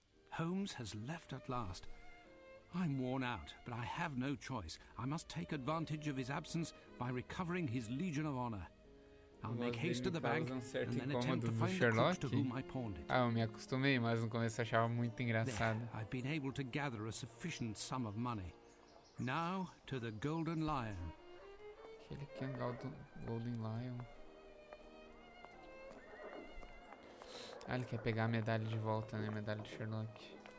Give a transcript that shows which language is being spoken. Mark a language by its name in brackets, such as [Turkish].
[English] Holmes has left at last. I'm worn out, but I have no choice. I must take advantage of his absence by recovering his Legion of Honor. I'll make haste to the bank and then attempt to find the crooks to whom I pawned it. [Portuguese] Ah, eu me acostumei, mas no começo eu achava muito [English] There, [Portuguese] engraçado. [English] I've been able to gather a sufficient sum of money. Now to the Golden Lion. [Portuguese] Aquele que é um Golden Lion. Ah, ele quer pegar a medalha de volta, né? A medalha de Sherlock.